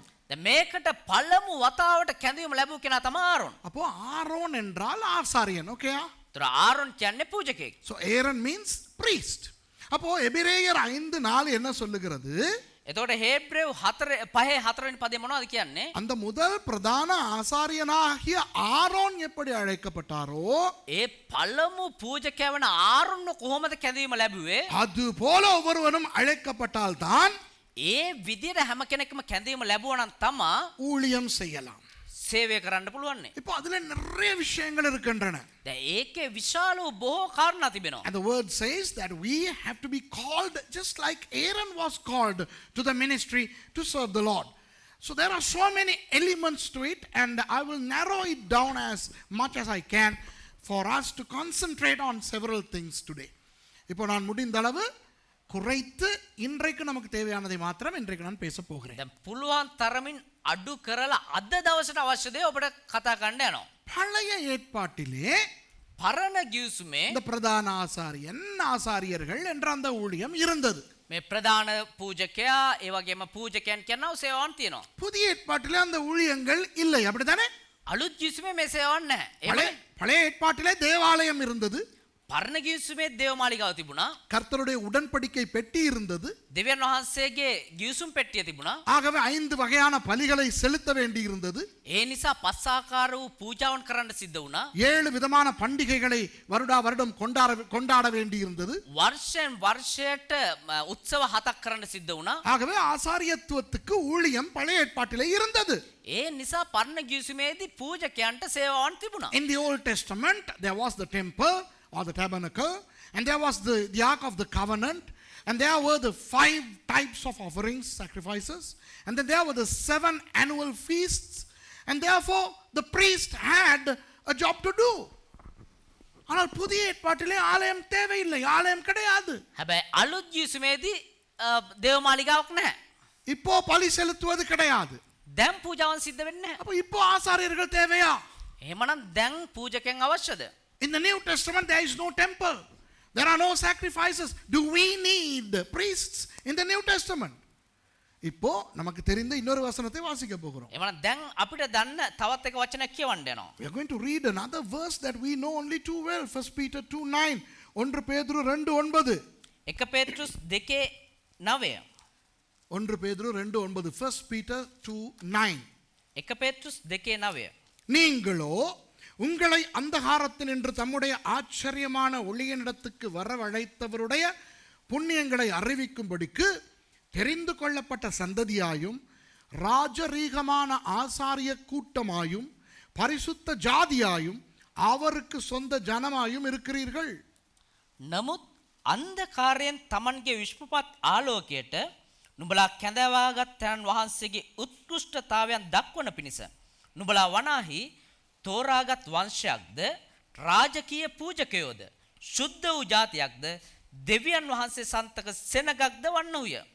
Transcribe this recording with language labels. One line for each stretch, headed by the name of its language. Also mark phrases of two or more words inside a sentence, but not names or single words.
Sinhala: දැන් මේකට පළමු වතාවට කැඳවීම ලැබුව කෙනා තමයි ආරොන්.
Tamil: அப்போ ஆரோன் என்றால் ஆசாரியன். ஓகேயா?
Sinhala: ඒතර ආරොන් කියන්නේ පූජකයෙක්.
English: So Aaron means priest.
Tamil: அப்போ எபிரேயர் 5:4 என்ன சொல்லுகிறது?
Sinhala: එතකොට හේබ්‍රේව් 5:4 වෙනි පදේ මොනවද කියන්නේ?
Tamil: அந்த முதல் பிரதான ஆசாரியனாகிய ஆரோன் எப்படி அழைக்கப்பட்டாரோ
Sinhala: ඒ පළමු පූජකයා වන ආරොන්ව කොහොමද කැඳවීම ලැබුවේ?
Tamil: அது போல ஒவ்வொருவனும் அழைக்கப்பட்டால் தான்
Sinhala: ඒ විදිහට හැම කෙනෙක්ම කැඳවීම ලැබුවා නම් තමා
Tamil: ஊழியம் செய்யலாம்.
Sinhala: සේවය කරන්න පුළුවන්.
Tamil: இப்போ அதுல நிறைய விஷயங்கள் இருக்கின்றன.
Sinhala: දැන් ඒකේ විශාල වූ බොහෝ කාරණා තිබෙනවා.
English: And the word says that we have to be called just like Aaron was called to the ministry to serve the Lord. So there are so many elements to it, and I will narrow it down as much as I can for us to concentrate on several things today.
Tamil: இப்போ நான் முடிந்த அளவு குறைத்து இன்றைக்கு நமக்கு தேவையானதை மாத்திரம் இன்றைக்கு நான் பேச போகிறேன்.
Sinhala: දැන් පුළුවන් තරමින් අඩු කරලා අද දවසට අවශ්‍ය දේ ඔබට කතා කරන්න යනවා.
Tamil: பழைய ஏற்பாட்டிலே
Sinhala: පරණ ගිවිසුමේ
Tamil: இந்த பிரதான ஆசாரியர்கள் என்ற அந்த ஊழியம் இருந்தது.
Sinhala: මේ ප්‍රධාන පූජකයා ඒ වගේම පූජකයන් කියනවා සේවාවන් තියෙනවා.
Tamil: புதிய ஏற்பாட்டிலே அந்த ஊழியங்கள் இல்லை, அப்படித்தானே?
Sinhala: අලුත් ගිවිසුමේ මේ සේවාවන් නැහැ.
Tamil: பழைய ஏற்பாட்டிலே தேவாலயம் இருந்தது,
Sinhala: පරණ ගිවිසුමේ දේවමාලිගාව තිබුණා.
Tamil: கர்த்தருடைய உடன்படிக்கை பெட்டி இருந்தது.
Sinhala: දෙවියන් වහන්සේගේ ගිවිසුම් පෙට්ටිය තිබුණා.
Tamil: ஆகவே 5 வகையான பலிகளை செலுத்த வேண்டி இருந்தது.
Sinhala: ඒ නිසා පස් ආකාර වූ පූජාවන් කරන්න සිද්ධ වුණා.
Tamil: 7 விதமான பண்டிகைகளை வருடம் கொண்டாட வேண்டி இருந்தது.
Sinhala: වර්ෂයෙන් වර්ෂයට උත්සව 7ක් කරන්න සිද්ධ වුණා.
Tamil: ஆகவே ஆசாரியத்துவத்துக்கு ஊழியம் பழைய ஏற்பாட்டிலே இருந்தது.
Sinhala: ඒ නිසා පරණ ගිවිසුමේදී පූජකයන්ට සේවාවන් තිබුණා.
English: In the Old Testament there was the temple or the tabernacle, and there was the ark of the covenant, and there were the 5 types of offerings, sacrifices, and then there were the 7 annual feasts, and therefore the priest had a job to do.
Tamil: ஆனால் புதிய ஏற்பாட்டிலே ஆலயம் தேவையில்லை, ஆலயம் கிடையாது.
Sinhala: හැබැයි අලුත් ගිවිසුමේදී දේවමාලිගාවක් නැහැ.
Tamil: இப்போ பலி செலுத்துவது கிடையாது.
Sinhala: දැන් පූජාවන් සිද්ධ වෙන්නේ නැහැ.
Tamil: அப்போ இப்போ ஆசாரியர்கள் தேவையா?
Sinhala: එහෙමනම් දැන් පූජකයන් අවශ්‍යද?
English: In the New Testament there is no temple, there are no sacrifices. Do we need priests in the New Testament?
Tamil: இப்போ நமக்கு தெரிந்த இன்னொரு வசனத்தை வாசிக்க போகிறோம்.
Sinhala: එහෙමනම් දැන් අපිට දන්න තවත් එක වචනයක් කියවන්න යනවා.
English: We are going to read another verse that we know only too well. 1 Peter 2:9. 1 பேதுரு 2:9.
Sinhala: 1 පේතෘස් 2:9.
Tamil: 1 பேதுரு 2:9. 1 Peter 2:9.
Sinhala: 1 පේතෘස් 2:9.
Tamil: நீங்களோ உங்களை அந்தகாரத்தினின்று தம்முடைய ஆச்சரியமான ஒளியினிடத்துக்கு வரவழைத்தவருடைய புண்ணியங்களை அறிவிக்கும்படிக்கு தெரிந்து கொள்ளப்பட்ட சந்ததியாயும் ராஜரீகமான ஆசாரிய கூட்டமாயும் பரிசுத்த ஜாதியாயும் அவருக்கு சொந்த ஜனமாயும் இருக்கிறீர்கள்.
Sinhala: නමුත් අන්ධකාරයෙන් Tamanගේ විශ්වපත් ආලෝකයට නුඹලා කැඳවාගත් තැන් වහන්සේගේ උත්කෘෂ්ඨතාවයන් දක්වන පිණිස නුඹලා වනාහි තෝරාගත් වංශයක්ද රාජකීය පූජකයෝද ශුද්ධ වූ ජාතියක්ද දෙවියන් වහන්සේ සන්තක සෙනගක්ද වන්නෝය.